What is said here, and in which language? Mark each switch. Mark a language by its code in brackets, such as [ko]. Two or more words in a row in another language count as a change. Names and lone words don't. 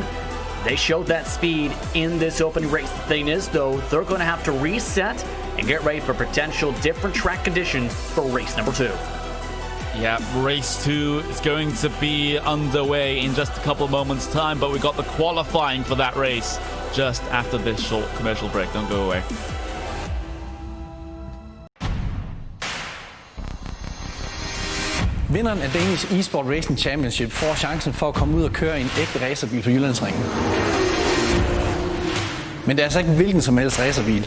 [en] They showed that speed in this opening race. The thing is, though, they're going to have to reset and get ready for potential different track conditions for race number 2. Yeah, race 2 is going to be underway in just a couple of moments' time, but we got the qualifying for that race just after this short commercial break. Don't go away. [da] Vinderen af Danish Esport Racing Championship får chancen for at komme ud og køre i en ægte racerbil på Jyllandsringen. Men det er altså ikke hvilken som helst racerbil.